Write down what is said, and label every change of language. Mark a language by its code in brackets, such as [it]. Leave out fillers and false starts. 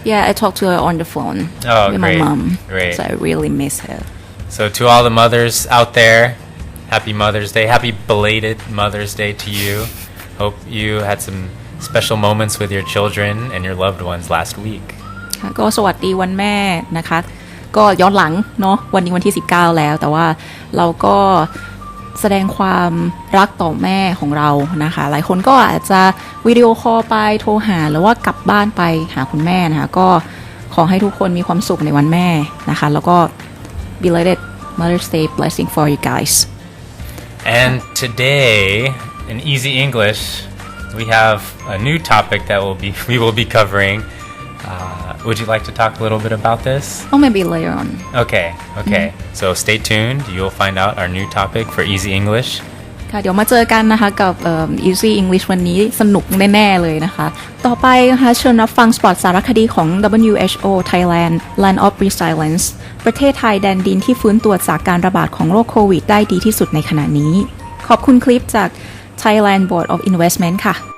[en] Yeah, I talked to her on the phone with my mom. Great. So I really miss her. So to all the mothers out there, happy Mother's Day. Happy belated Mother's Day to you. Hope you had some special moments with your children and your loved ones last week. [th] ก็สวัสดีวันแม่นะคะก็ย้อนหลังเนาะวันนี้วันที่19แล้วแต่ว่าเราก็แสดงความรักต่อแม่ของเรานะคะหลายคนก็อาจจะวิดีโอคอลไปโทรหาหรือว่ากลับบ้านไปหาคุณแม่นะคะก็ขอให้ทุกคนมีความสุขในวันแม่นะคะแล้วก็ [en] belated Mother's Day blessing for you guys. And today in Easy English we have a new topic that we will be covering. Would you like to talk a little bit about this? Oh, maybe later on. Okay. So stay tuned. You'll find out our new topic for Easy English. [th] ค่ะเดี๋ยวมาเจอกันนะคะกับEasy English วันนี้สนุกแน่ๆเลยนะคะต่อไปนะคะเชิญรับฟังสปอตสารคดีของ WHO Thailand Land of Resilience ประเทศไทยแดนดินที่ฟื้นตัวจากการระบาดของโรคโควิดได้ดีที่สุดในขณะนี้ขอบคุณคลิปจาก Thailand Board of Investment ค่ะ